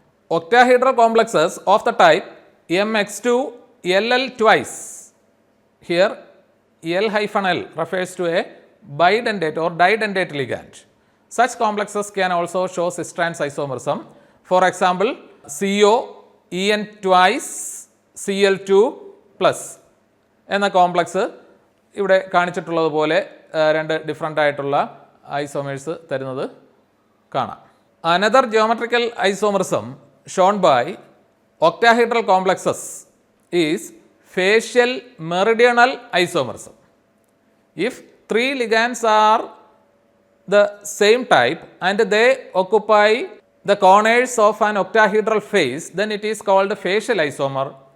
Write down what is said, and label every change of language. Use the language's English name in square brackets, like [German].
[English] Octahedral complexes of the type MX2LL twice, here L hyphen L refers to a bidentate or didentate ligand. Such complexes can also show cis trans isomerism. For example, CO En twice Cl2 plus [Malayalam] എന്ന complex ഇവിടെ കാണിച്ചിട്ടുള്ളതുപോലെ രണ്ട് different ആയിട്ടുള്ള isomers തരുന്നത് കാണാം. [English] Another geometrical isomerism shown by octahedral complexes is facial meridional isomerism. If three ligands are the same type and they occupy the corners of an octahedral face, then it is called facial isomer.